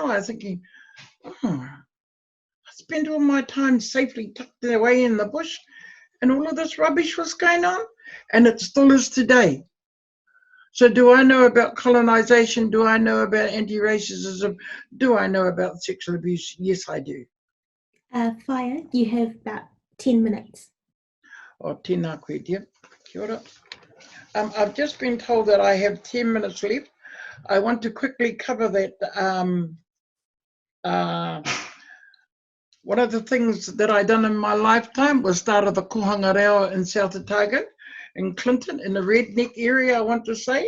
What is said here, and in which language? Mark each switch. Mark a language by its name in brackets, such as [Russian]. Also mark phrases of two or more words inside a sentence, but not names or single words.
[English] I was thinking, I spent all my time safely tucked away in the bush, and all of this rubbish was going on, and it still is today. So do I know about colonisation? Do I know about anti-racism? Do I know about sexual abuse? Yes, I do. Whaea, you have about 10 minutes. [Māori] Oh, tēnā koe, dear. Kia ora. [English] I've just been told that I have 10 minutes left. I want to quickly cover that. One of the things that I done in my lifetime was started the Kohanga Reo in South Otago, in Clinton, in the redneck area, I want to say.